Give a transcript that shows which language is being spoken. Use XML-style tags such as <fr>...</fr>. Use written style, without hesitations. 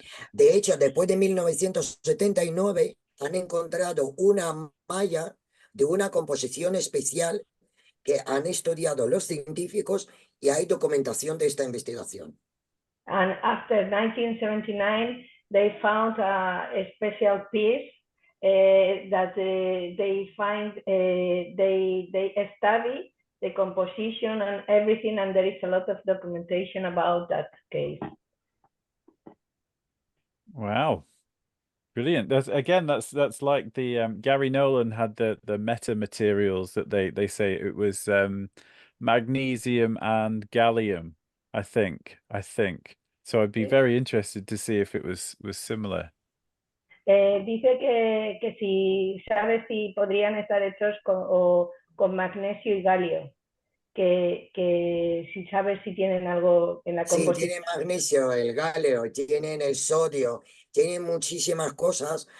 <es>De hecho, después de 1979 han encontrado una malla de una composición especial que han estudiado los científicos y hay documentación de esta investigación.</es> <en>And after 1979, they found a special piece that they find, they study the composition and everything, and there is a lot of documentation about that case. Wow. Brilliant. That's like the Gary Nolan had the meta materials that they say it was magnesium and gallium, I think. So I'd be very interested to see if it was similar.</en> <es>Dice que si sabe si podrían estar hechos con magnesio y galio, que si sabe si tienen algo en la composición. Sí, tienen magnesio, el galio, tienen el sodio, tienen muchísimas cosas.</es>